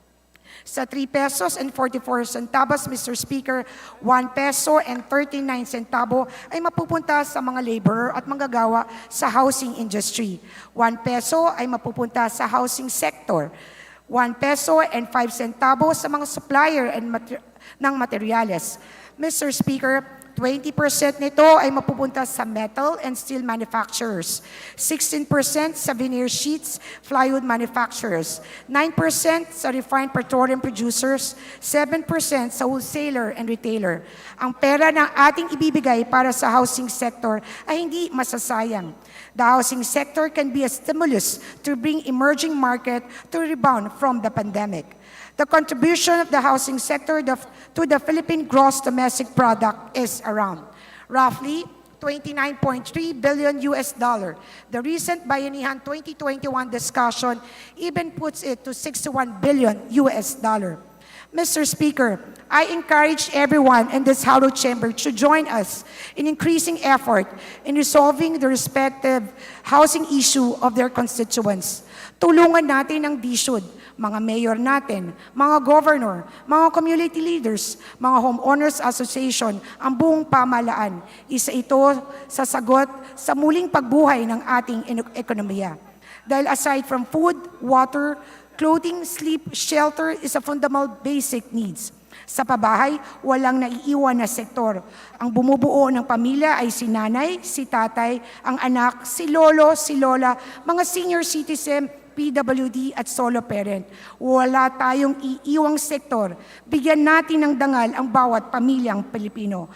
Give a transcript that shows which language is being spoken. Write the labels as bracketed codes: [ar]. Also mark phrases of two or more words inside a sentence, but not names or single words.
[tl] Sa [en] 3 pesos and 44 centavos, [tl] Mr. Speaker, [en] 1 peso and 39 centavo [tl] ay mapupunta sa mga laborer at manggagawa sa [en] housing industry. [tl] 1 peso ay mapupunta sa [en] housing sector. 1 peso and 5 centavos [tl] sa mga supplier ng materyales. Mr. Speaker, 20% nito ay mapupunta sa [en] metal and steel manufacturers, [tl] 16% sa [en] veneer sheets, plywood manufacturers, [tl] 9% sa [en] refined petroleum producers, [tl] 7% sa [en] wholesaler and retailer. [tl] Ang pera na ating ibibigay para sa [en] housing sector [tl] ay hindi masasayang. [en] The housing sector can be a stimulus to bring emerging market to rebound from the pandemic. The contribution of the housing sector to the Philippine gross domestic product is around roughly $29.3 billion. The recent Bayanihan 2021 discussion even puts it to $61 billion. Mr. Speaker, I encourage everyone in this hallowed chamber to join us in increasing effort in resolving the respective housing issue of their constituents. [tl] Tulungan natin ang DSUD, mga mayor natin, mga governor, mga [en] community leaders, [tl] mga [en] homeowners association, [tl] ang buong pamahalaan. Isa ito sa sagot sa muling pagbuhay ng ating ekonomiya. [en] Dahil aside from food, water, clothing, sleep, shelter is a fundamental basic needs. [tl] Sa pabahay, walang naiiwan na sektor. Ang bumubuo ng pamilya ay si nanay, si tatay, ang anak, si lolo, si lola, mga [en] senior citizen, [tl] PWD at [en] solo parent. [tl] Wala tayong iiwang sektor. Bigyan natin ng dangal ang bawat pamilyang Pilipino.